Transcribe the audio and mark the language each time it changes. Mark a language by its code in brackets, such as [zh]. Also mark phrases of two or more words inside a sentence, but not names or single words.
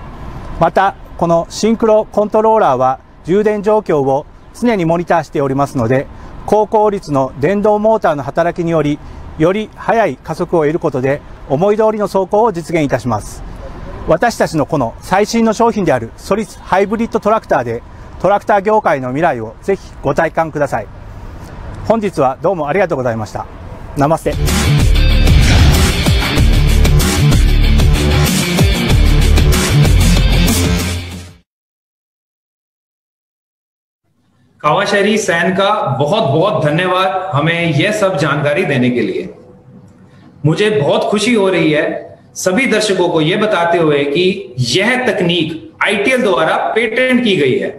[ja] またこのシンクロコントローラーは充電状況を常にモニターしておりますので、高効率の電動モーターの働きによりより速い加速を得ることで思い通りの走行を実現いたします。私たちのこの最新の商品であるソリスハイブリッドトラクターでトラクター業界の未来をぜひご体感ください。本日はどうもありがとうございました。ナマステ。 [hi] कावाशरी सैन का बहुत बहुत धन्यवाद हमें यह सब जानकारी देने के लिए। मुझे बहुत खुशी हो रही है सभी दर्शकों को यह बताते हुए कि यह तकनीक आईटीएल द्वारा पेटेंट की गई है।